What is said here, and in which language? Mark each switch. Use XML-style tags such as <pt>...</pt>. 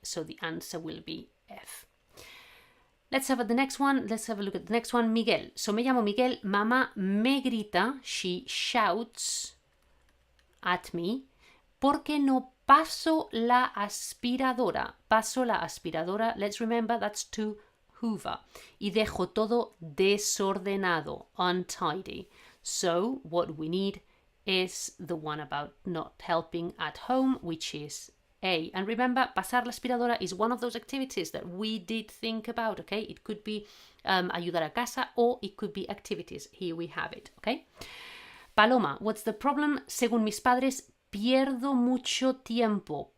<en>So the answer will be F. Let's have the next one. Let's have a look at the next one.</en> <es>Miguel. So me llamo Miguel. Mamá me grita.</es> <en>She shouts at me</en> <es>porque no paso la aspiradora. Paso la aspiradora.</es> <en>Let's remember that's to hoover.</en> <es>Y dejo todo desordenado, untidy.</es> <en>So what we need is the one about not helping at home, which is A. And remember,</en> <es>pasar la aspiradora</es> <en>is one of those activities that we did think about, okay? It could be</en> <es>ayudar a casa,</es> <en>or it could be activities. Here we have it, okay? Paloma, what's the problem?</en> <es>Según mis padres, pierdo mucho tiempo.</es>